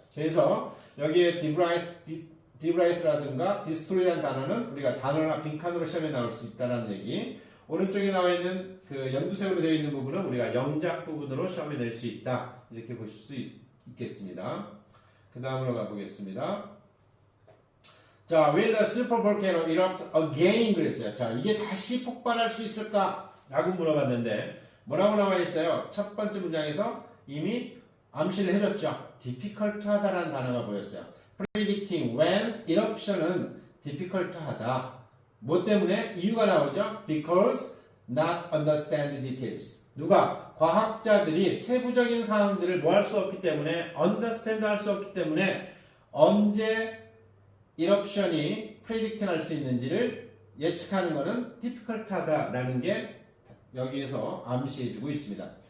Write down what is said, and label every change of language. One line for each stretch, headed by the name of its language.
Korean: 그래서 여기에 디브라이스라든가 destroy라는 단어는 우리가 단어나 빈칸으로 시험에 나올 수 있다는 얘기. 오른쪽에 나와 있는 그 연두색으로 되어 있는 부분은 우리가 영작 부분으로 시험에 낼 수 있다. 이렇게 보실 수 있겠습니다. 그 다음으로 가보겠습니다.
English: 자, will the supervolcano erupt again?
Korean: 그랬어요. 자, 이게 다시 폭발할 수 있을까? 라고 물어봤는데 뭐라고 나와 있어요? 첫 번째 문장에서 이미 암시를 해줬죠. difficult 하다라는 단어가 보였어요.
English: predicting when eruption
Korean: 은 difficult 하다. 뭐 때문에? 이유가 나오죠.
English: because not understand details.
Korean: 누가? 과학자들이 세부적인 사항들을 뭐 할 수 없기 때문에 understand 할 수 없기 때문에 언제 eruption이 predict 할 수 있는지를 예측하는 것은 difficult 하다라는 게 여기에서 암시해주고 있습니다.